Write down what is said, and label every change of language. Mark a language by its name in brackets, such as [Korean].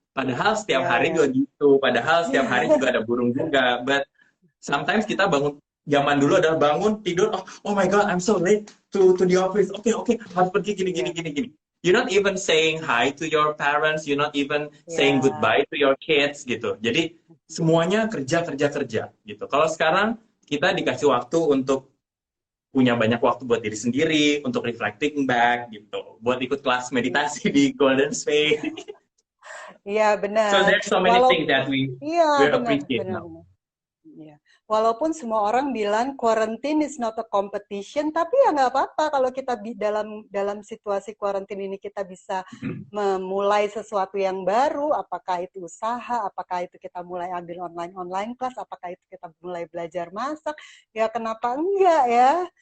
[Indonesian] Padahal setiap hari juga gitu, padahal setiap hari juga ada burung juga. [English] But sometimes [Indonesian] kita bangun, zaman dulu adalah bangun tidur, [English] oh my god, I'm so late to the office. [Indonesian] Oke, harus pergi gini. [English] You're not even saying hi to your parents, you're not even saying goodbye to your kids gitu. [Indonesian] Jadi semuanya kerja gitu. Kalau sekarang kita dikasih waktu untuk punya banyak waktu buat diri sendiri, untuk [English] reflecting back [Indonesian] gitu, buat ikut kelas meditasi di Golden Space. Iya benar. [English] So there's so many things that we appreciate now. [Indonesian] Iya. Walaupun semua orang bilang [English] quarantine is not a competition, [Indonesian] tapi ya nggak apa-apa kalau kita dalam situasi quarantine ini kita bisa memulai sesuatu yang baru, apakah itu usaha, apakah itu kita mulai ambil online class, apakah itu kita mulai belajar masak, ya kenapa enggak ya?